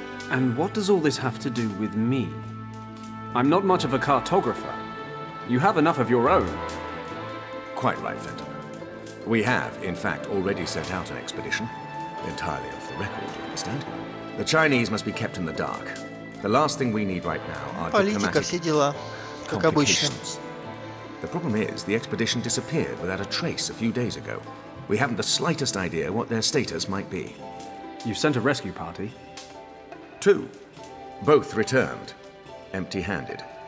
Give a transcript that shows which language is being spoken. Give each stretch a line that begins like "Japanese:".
English: And what does all this have to do with me? I'm not much of a cartographer. You have enough of your own. Quite right, Fenton. We have, in fact, already set out an expedition. Entirely off the record, you understand. The Chinese must be kept in the dark. The last thing we need right now are
Russian: Политика, все дела, как обычно.
English: The problem is, the expedition disappeared without a trace a few days ago. We haven't the slightest idea what their status might be. You've sent a rescue party? 2. Both returned, empty-handed.